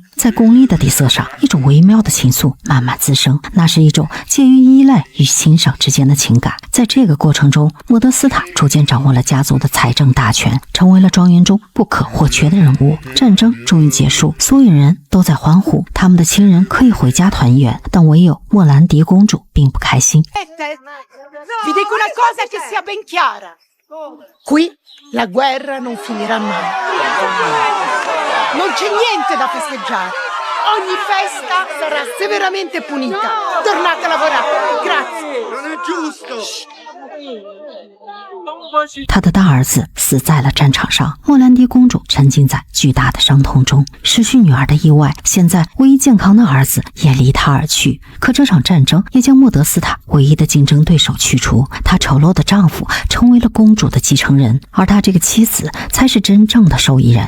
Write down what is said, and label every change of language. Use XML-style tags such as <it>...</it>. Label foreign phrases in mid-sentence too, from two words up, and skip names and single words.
<zh>在功利的底色上，一种微妙的情愫慢慢滋生，那是一种介于依赖与欣赏之间的情感。在这个过程中，莫德斯塔逐渐掌握了家族的财政大权，成为了庄园中不可或缺的人物。战争终于结束，所有人都在欢呼，他们的亲人可以回家团圆，但唯有莫兰迪公主并不开心。</zh> <it>Vi dico una cosa che sia ben chiara. Qui la guerra non finirà mai. Non c'è niente da festeggiare. Ogni festa sarà severamente punita. Tornate a lavorare. Grazie. Non è giusto.</it> <zh>他的大儿子死在了战场上，莫兰迪公主沉浸在巨大的伤痛中，失去女儿的意外，现在唯一健康的儿子也离她而去。可这场战争也将莫德斯塔唯一的竞争对手去除，她丑陋的丈夫成为了公主的继承人，而她这个妻子才是真正的受益人。</zh>